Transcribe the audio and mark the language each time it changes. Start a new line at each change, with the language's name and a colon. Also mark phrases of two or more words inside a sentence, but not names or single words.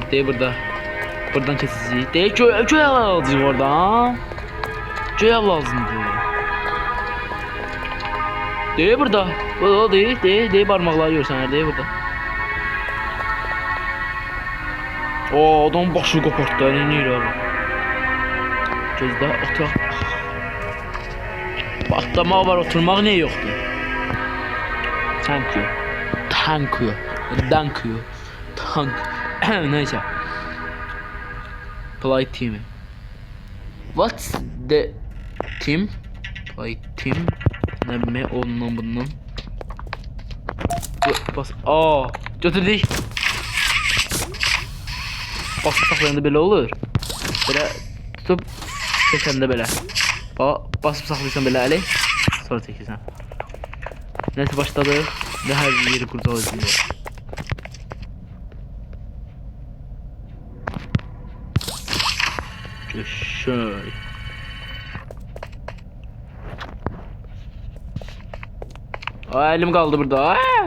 Turkish: De burada. Buradan keseceğiz. De köy lazım orada. Köy lazımdı. De burada.
Azerbaijani: O de parmaklar görsən de burada. O adam başı kopartdı. Ne yürü? Gözdə oturaq. Atlamaq var, oturmaq niyə yoxdur?
English: Thank you. Thank you. Thank you. Thank you. Neyse. Play team. What's the team? Play team.
Turkish: Ne ondan bundan.
Azerbaijani: Bas. Aa, götürdük. Basıp saxlayanda belə olur. Belə tutup çəkəndə belə. Basıp saxlayırsan belə əli. Sonra çəkirsən.
Turkish: Neyse başladı. Ve her yeri kurtaracağız. Şöyle. Aa, elim kaldı burada. Aa!